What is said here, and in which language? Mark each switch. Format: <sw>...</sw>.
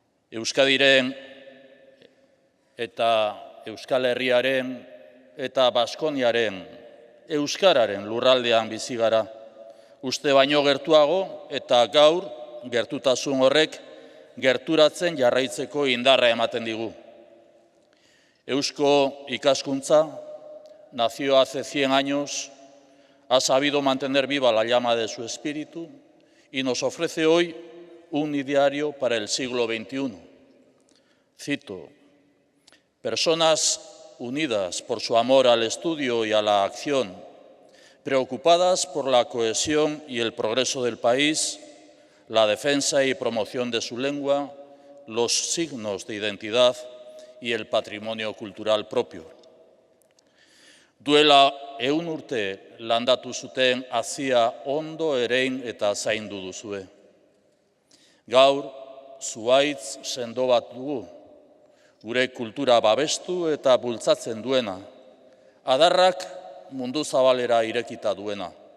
<eu>Euskadiren eta Euskal Herriaren eta Baskoniaren euskararen lurraldean bizi gara. Uste baino gertuago eta gaur gertutasun horrek gerturatzen jarraitzeko indarra ematen digu.</eu> <es>Eusko Ikaskuntza nació hace 100 años, ha sabido mantener viva la llama de su espíritu y nos ofrece hoy un ideario para el siglo XXI. Cito, personas unidas por su amor al estudio y a la acción, preocupadas por la cohesión y el progreso del país, la defensa y promoción de su lengua, los signos de identidad y el patrimonio cultural propio.</es> <eu>Duela 100 urte landatu zuten hazia ondo erein eta zaindu duzue. Gaur, zuhaitz sendo bat dugu, gure kultura babestu eta bultzatzen duena, adarrak mundu zabalera irekita duena.</eu>